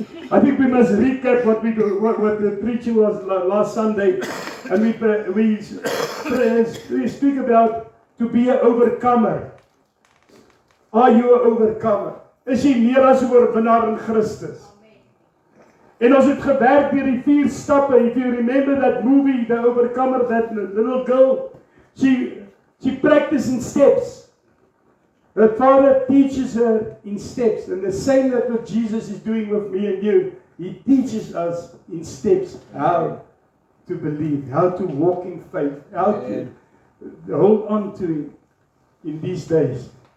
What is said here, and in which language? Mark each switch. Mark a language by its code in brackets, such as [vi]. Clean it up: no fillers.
[en] I think we must recap what the preaching was last Sunday, and we speak about to be an overcomer. Are you an overcomer? [af] Is jy meer as 'n oorwinnaar in Christus? En ons het gewerk deur die 4 stappe. [en] If you remember that movie, The Overcomer, that little girl, she practiced in steps. Her father teaches her in steps, and the same that what Jesus is doing with me and you. He teaches us in steps how to believe, how to walk in faith, how to hold on to Him in these days.